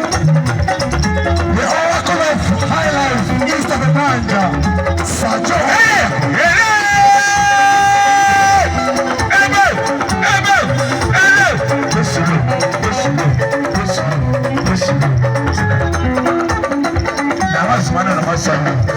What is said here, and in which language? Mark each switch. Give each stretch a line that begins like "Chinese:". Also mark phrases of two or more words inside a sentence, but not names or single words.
English: The oracle of high life, east of the Niger. Sajo. Hey! Hey! Ebe! Ebe! Ebe! Listen, listen, listen, listen.
Igbo: Na masị mmanụ na masị ọnụ.